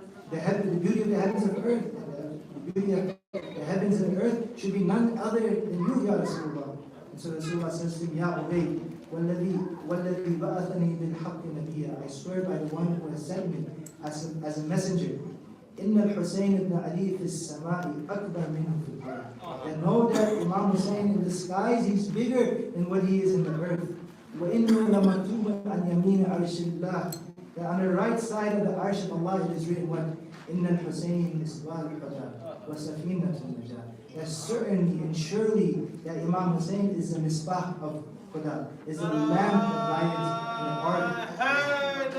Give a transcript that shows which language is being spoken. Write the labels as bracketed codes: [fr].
[en] The beauty of the heavens and the earth. The beauty of the heavens and the earth should be none other than you, Ya Rasulullah. And so Rasulullah says to him, Ya Ubay, [ar] وَالَّذِي بَعَثَنِي بِالْحَقِّ نَبِيًّا. [en] I swear by the one who has sent me as a messenger. [ar] إِنَّ الْحُسَيْنِ ibn Ali فِي السَّمَاءِ أَكْبَرْ مِنْهُ فِي الْأَرْضِ. [en] And know that Imam Hussain in the skies, he's bigger than what he is in the earth. [ar] وَإِنَّهُ لَمَكْتُوبًا عَنْ يَمِينِ عَرْشِ اللَّهِ. [en] That on the right side of the arsh of Allah it is written what? [ar] إِنَّ الْحُسَيْنِ مِصْبَاحُ الْهُدَى وَسَفِينَةُ النَّجَاةِ. [en] That certainly and surely that Imam Hussain is the misbah of Huda, is the lamp of guidance and the ark of salvation.